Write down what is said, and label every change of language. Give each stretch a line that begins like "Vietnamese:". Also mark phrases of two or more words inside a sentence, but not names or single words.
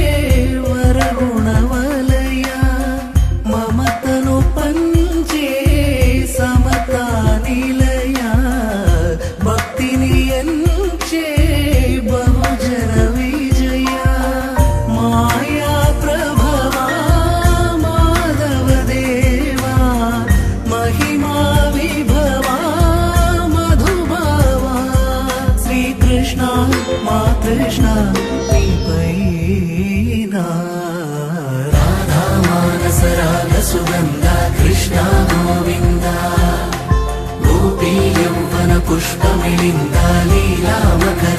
Telugu: వరగుణవలయ మమతను పంచే సమతా నిలయ భక్తిని ఎంచే బహుజన విజయ మాయా ప్రభవా మాధవ దేవా మహిమా
Sanskrit: कृष्ण राधा मानस राग सुगंध कृष्ण गोविंद गोपी यौवन पुष्पमिलिंद लीला